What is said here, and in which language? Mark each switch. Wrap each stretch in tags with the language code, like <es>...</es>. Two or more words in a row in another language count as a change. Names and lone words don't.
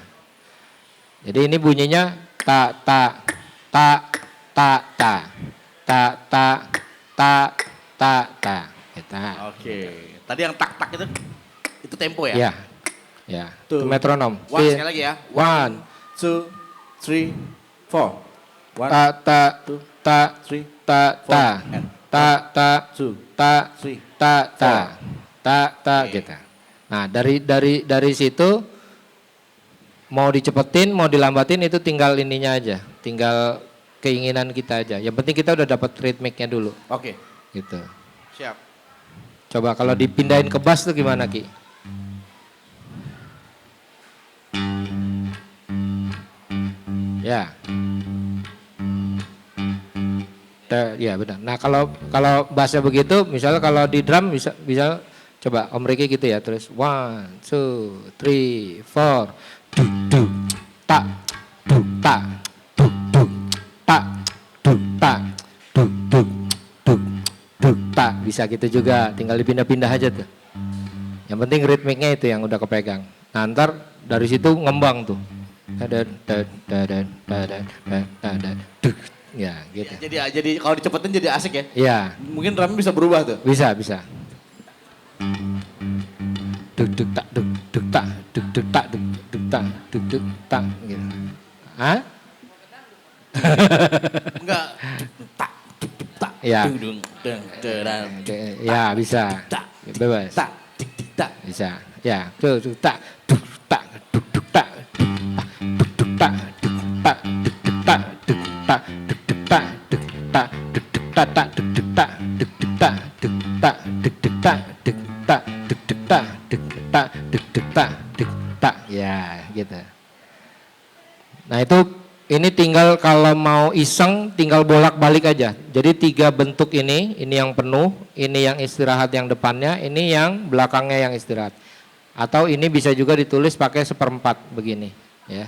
<id>Jadi ini bunyinya ta ta ta ta ta ta ta ta ta ta. Kita. Oke. Tadi yang tak tak itu tempo ya? Ya. Ya. Tuh. Itu metronom. Sekali lagi ya. 1 2, 3, 4. ta ta ta 3, ta ta and ta ta 2, ta 3. ta ta ta ta Oke. gitu. Nah, dari situ mau dicepetin, mau dilambatin itu tinggal ininya aja, tinggal keinginan kita aja. Yang penting kita udah dapat ritmiknya dulu, Oke. gitu. Siap. Coba kalau dipindahin ke bass tuh gimana Ki? Ya. Ya benar. Nah kalau bassnya begitu, misalnya kalau di drum bisa coba Om Riki gitu ya, terus 1, 2, 3, 4, duk duk tak duk tak duk duk tak duk tak duk duk duk duk tak, bisa gitu juga, tinggal dipindah-pindah aja tuh. Yang penting ritmiknya itu yang udah kepegang. Nah ntar dari situ ngembang tuh. Duk. Ya gitu. Ya, jadi kalau dicepetin jadi asik ya? Iya. Mungkin drumnya bisa berubah tuh. Bisa. Duk duk tak duk duk tak duk duk tak duk duk tak duk duk tak gitu. Hah? Enggak. Tak, tak, Ya. dung, dung, dung, Ya bisa. tak, Bebas. tak, tik, tik, tak. Bisa. Ya. Duk duk tak duk tak duk duk tak duk duk tak duk tak duk duk tak duk tak duk duk tak duk tak duk duk tak tak duk duk tak duk duk tak duk tak duk duk tak duk tak duk duk tak duk tak duk duk tak duk tak, ya gitu. Nah itu ini tinggal kalau mau iseng tinggal bolak-balik aja. Jadi 3 bentuk ini yang penuh, ini yang istirahat yang depannya, ini yang belakangnya yang istirahat. Atau ini bisa juga ditulis pakai 1/4 begini, ya.</id>